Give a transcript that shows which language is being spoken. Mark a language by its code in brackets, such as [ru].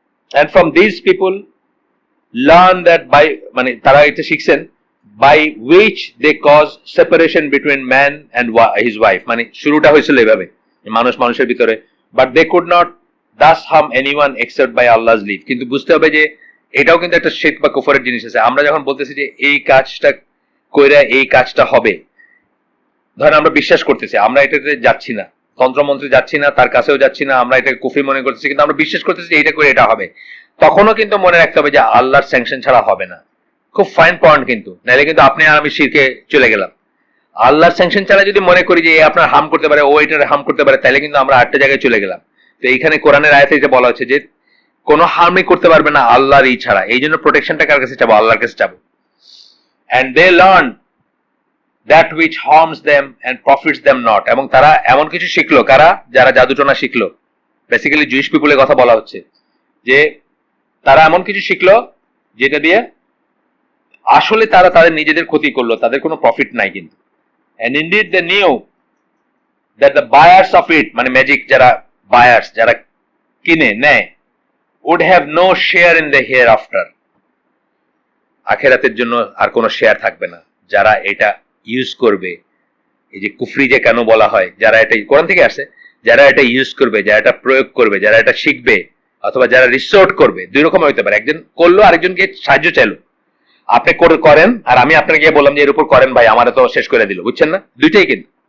[en] and from these people learn that by [bn] মানে তারা এটা শিখছেন [en] by which they cause separation between man and his wife, [bn] মানে শুরুটা হয়েছিল এভাবে মানুষ মানুষের ভিতরে, [en] but they could not thus harm anyone except by Allah's leave. [bn] কিন্তু বুঝতে হবে যে এটাও কিন্তু একটা শিরক বা কুফরের জিনিস আছে। আমরা যখন বলতেছি যে এই কাজটা কইরা এই কাজটা হবে, ধরেন আমরা বিশ্বাস করতেছি, আমরা এটাতে যাচ্ছি না, তন্ত্রমন্ত্রে যাচ্ছি না, তার কাছেও যাচ্ছি না, আমরা এটাকে কুফরি মনে করতেছি, কিন্তু আমরা বিশ্বাস করতেছি যে এটা করে এটা হবে, তখনও কিন্তু মনে রাখতে হবে যে আল্লাহর স্যাংশন ছাড়া হবে না। খুব ফাইন পয়েন্ট কিন্তু, নাহলে কিন্তু আপনি আর আমি শিরকে চলে গেলাম। আল্লাহর স্যাংশন ছাড়া যদি মনে করি যে আপনার হার্ম করতে পারে, ও এটার হার্ম করতে পারে, তাহলে কিন্তু আমরা আটটা জায়গায় চলে গেলাম। তো এইখানে কোরআনের আয়াতে এটা বলা হচ্ছে যে কোনো হার্মই করতে পারবে না আল্লাহর ই ছাড়া। এই জন্য প্রোটেকশনটা কার কাছে চাবো? আল্লাহর কাছে চাবো। [en] and they learn that which harms them and profits them not, [bn] এবং তারা এমন কিছু শিখলো, কারা? যারা জাদুটোনা শিখলো, বেসিক্যালি জুইশ পিপলের কথা বলা হচ্ছে, যে তারা এমন কিছু শিখলো যেটা দিয়ে আসলে তারা তাদের নিজেদের ক্ষতি করলো, তাদের কোনো প্রফিট নাই কিন্তু। [en] and indeed they knew that the buyers of it, [bn] মানে ম্যাজিক যারা বায়ার্স, যারা কিনে নেয়, [en] would have no share in the hereafter, [bn] আখেরাতের জন্য আর কোনো শেয়ার থাকবে না। যারা এটা ইউজ করবে, এই যে কুফরি যে কেন বলা হয়, যারা এটা কোরআন থেকে আসে, যারা এটা ইউজ করবে, যারা এটা প্রয়োগ করবে, যারা এটা শিখবে, অথবা যারা রিসোর্ট করবে, দুই রকম হইতে পারে। একজন করলো, আরেকজনকে সাহায্য চাইলো। আপনি করেন আর আমি আপনাকে গিয়ে বললাম যে এর উপর করেন ভাই, আমারে তো শেষ করে দিল, বুঝছেন না? দুইটাই কিন্তু।